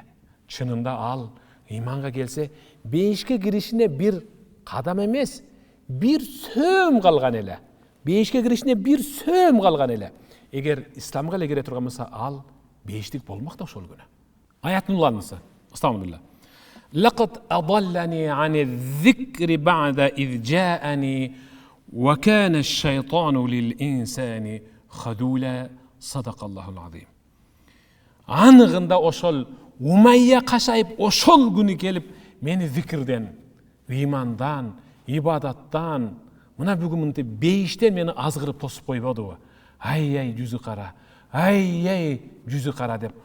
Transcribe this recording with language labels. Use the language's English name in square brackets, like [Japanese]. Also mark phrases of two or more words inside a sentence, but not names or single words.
[Kyrgyz] Чынында ал ыйманга келсе, бейишке киришине бир кадам эмес, бир сөм калган эле. Бейишке киришине бир сөм калган эле. Эгер исламга эле кире турган болсо, ал бейиштик болмок да ошол күнү. Аяттын уланысы. Астагфирулла. [Arabic] لقد أضلني عن الذكر بعد إذ جاءني وكان الشيطان للإنسان خذولا. صدق الله العظيم. [Kyrgyz] Анығында ошол Умайя кашайып ошол күнү келип, мени зикирден, ыймандан, ибадаттан, мына бүгүн мынтип бейиштен мени азгырып тосуп койбодубу? Ай жүзү кара, ай жүзү кара деп.